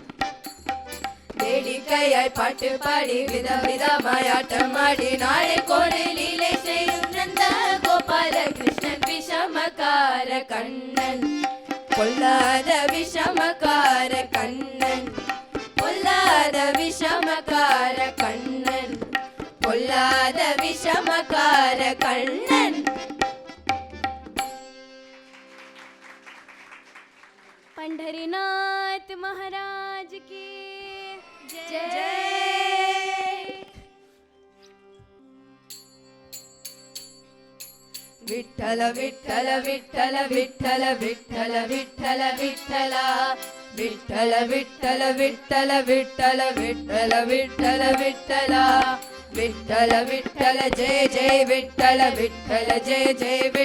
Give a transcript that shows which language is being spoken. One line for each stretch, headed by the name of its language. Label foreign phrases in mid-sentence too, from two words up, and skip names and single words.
Tamil: வேடிக்கையாய் பாட்டு பாடி விதவிதமாய் ஆட்டம் ஆடி நாளை கோடி லீலை செய்யும் நந்த கோபால கிருஷ்ணன் விஷமகார கண்ணன் பொல்லாத விஷமகார கண்ணன் பொல்லாத விஷமகார கண்ணன் பொல்லாத விஷமகார கண்ணன்
Hindi: पंढरीनाथ महाराज की जय विठ्ठल विठ्ठल विठ्ठल विठ्ठल विठ्ठल विठ्ठल विठ्ठल विठ्ठल विठ्ठल विठ्ठल विठ्ठल विठ्ठल विठ्ठल विठ्ठल विठ्ठल विठ्ठल जय जय विठ्ठल विठ्ठल जय